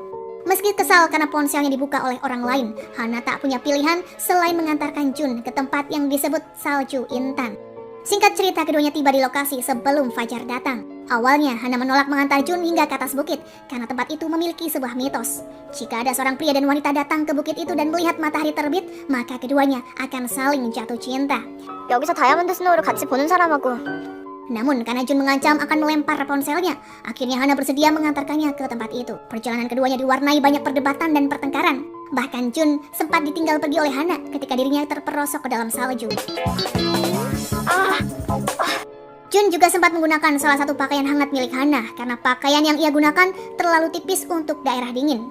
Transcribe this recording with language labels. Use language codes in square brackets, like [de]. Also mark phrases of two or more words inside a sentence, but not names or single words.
[id] Meski kesal karena ponselnya dibuka oleh orang lain, Hana tak punya pilihan selain mengantarkan Jun ke tempat yang disebut Salju Intan. Singkat cerita, keduanya tiba di lokasi sebelum fajar datang. Awalnya, Hana menolak mengantar Jun hingga ke atas bukit karena tempat itu memiliki sebuah mitos. Jika ada seorang pria dan wanita datang ke bukit itu dan melihat matahari terbit, maka keduanya akan saling jatuh cinta. [ko] 여기서 다이아몬드 스노우를 같이 보는 사람하고 [id] Namun, karena Jun mengancam akan melempar ponselnya, akhirnya Hana bersedia mengantarkannya ke tempat itu. Perjalanan keduanya diwarnai banyak perdebatan dan pertengkaran. Bahkan Jun sempat ditinggal pergi oleh Hana ketika dirinya terperosok ke dalam salju. Jun juga sempat menggunakan salah satu pakaian hangat milik Hana karena pakaian yang ia gunakan terlalu tipis untuk daerah dingin.